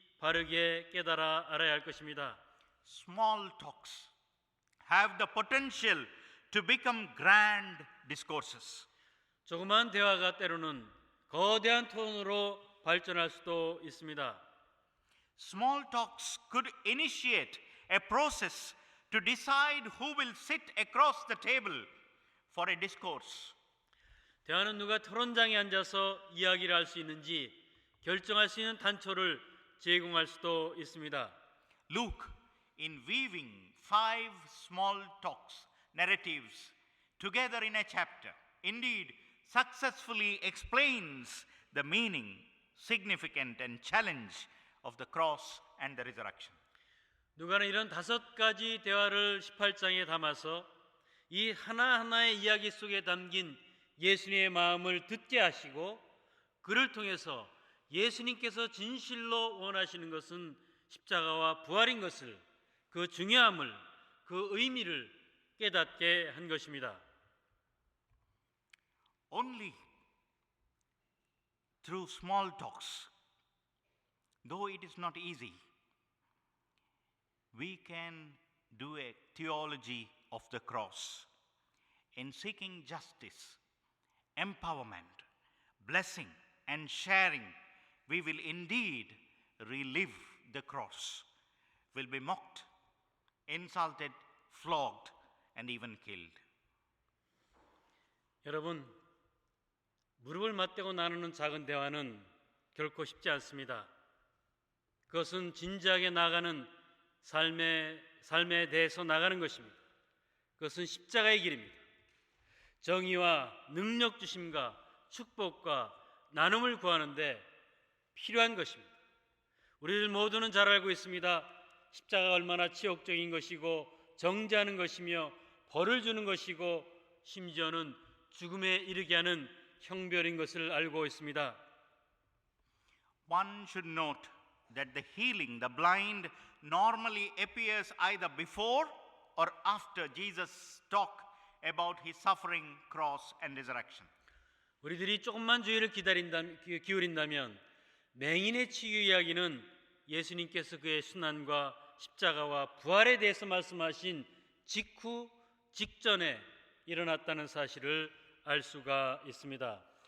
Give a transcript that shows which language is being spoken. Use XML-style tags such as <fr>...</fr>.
<ko>바르게 깨달아 알아야 할 것입니다.</ko> <en>Small talks have the potential to become grand discourses.</en> <ko>조그만 대화가 때로는 거대한 톤으로 발전할 수도 있습니다.</ko> <en>Small talks could initiate a process to decide who will sit across the table for a discourse.</en> <ko>대화는 누가 토론장에 앉아서 이야기를 할 수 있는지 결정할 수 있는 단초를 제공할 수도 있습니다.</ko> <en>Luke, in weaving 5 small talks, narratives, together in a chapter, indeed successfully explains the meaning, significance, and challenge of the cross and the resurrection.</en> <ko>누가는 이런 5가지 대화를 18장에 담아서 이 하나하나의 이야기 속에 담긴 예수님의 마음을 듣게 하시고 그를 통해서 예수님께서 진실로 원하시는 것은 십자가와 부활인 것을, 그 중요함을, 그 의미를 깨닫게 한 것입니다.</ko> <en>Only through small talks, though it is not easy, we can do a theology of the cross. In seeking justice, empowerment, blessing, and sharing, we will indeed relive the cross, will be mocked, insulted, flogged, and even killed.</en> <ko>여러분, 무릎을 맞대고 나누는 작은 대화는 결코 쉽지 않습니다. 그것은 진지하게 나가는 삶에 대해서 나가는 것입니다. 그것은 십자가의 길입니다. 정의와 능력 주심과 축복과 나눔을 구하는데 필요한 것입니다. 우리들 모두는 잘 알고 있습니다. 십자가가 얼마나 치욕적인 것이고 정죄하는 것이며 벌을 주는 것이고 심지어는 죽음에 이르게 하는 형벌인 것을 알고 있습니다.</ko> <en>One should note that the healing, the blind, normally appears either before or after Jesus' talk about his suffering, cross, and resurrection.</en> <ko>우리들이 조금만 주의를 기울인다면 맹인의 치유 이야기는 예수님께서 그의 순환과 십자가와 부활에 대해서 말씀하신 직전에 일어났다는 사실을 알 수가 있습니다.</ko>